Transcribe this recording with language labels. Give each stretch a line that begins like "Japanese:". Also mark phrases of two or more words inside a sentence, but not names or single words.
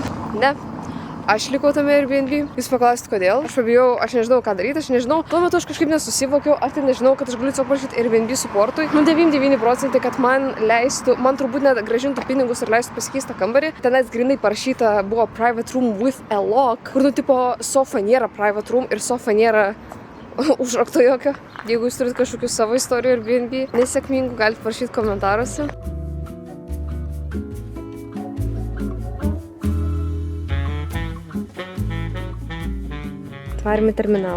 Lithuanian: Ne. Aš likau tame Airbnb. Jūs paklausit, kodėl? Aš pabijau, aš nežinau, ką daryti, aš nežinau. Tuo metu aš kažkaip nesusivokiau, ar tai nežinau, kad aš galiu tiesiog parašyti Airbnb supportui. 99%, kad man leistų, man turbūt net grąžintų pinigus ir leistų pasikeisti kambarį. Tenais grinai parašyta buvo
English: private room with a lock,
Lithuanian: kur tipo sofa nėra
English: private room
Lithuanian: ir sofa nėra užrakto jokio. Jeigu jūs turit kažkokių savo istorijų Airbnb nesėkmingų, galite parašyti komentaruose. Varėme terminalą.